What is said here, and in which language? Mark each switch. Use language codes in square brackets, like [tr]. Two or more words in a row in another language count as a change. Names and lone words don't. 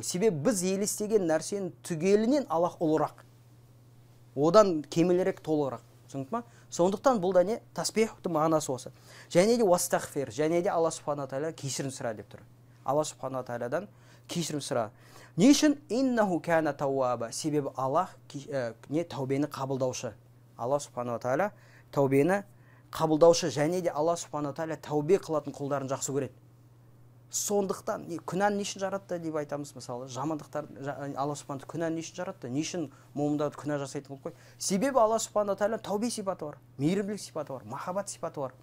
[kk] Себебі біз елестеген нәрсенің түгелінен Аллах ұлырақ. Одан кемелерек толығырақ. Түсінікті ма? Сондықтан бұл да не? Тасбихтың мағынасы осы. Және де уастағфир, және де Алла [ar] سبحانه وتعالى [kk] кешірім сұра деп тұр. Алла [ar] سبحانه وتعالى [kk] кешірім сұра. Не үшін? [ar] إنه كان توابا. [kk] Себебі Аллах не тәубені қабылдаушы. Алла [ar] سبحانه وتعالى [kk] тәубені қабылдаушы, және де Алла [ar] سبحانه وتعالى [kk] тәубе қылатын құлдарын жақсы көреді. Сондықтан күнәні не үшін жаратты деп айтамыз, мысалы, жамандықтар Алла Субхана күнәні не үшін жаратты? Не үшін момындарды күнә жасайтын қылып қой? Себебі Алла [ar] سبحانه تعالى [kk] тәубе сипаты бар, мейірімділік сипаты бар, махаббат сипаты бар.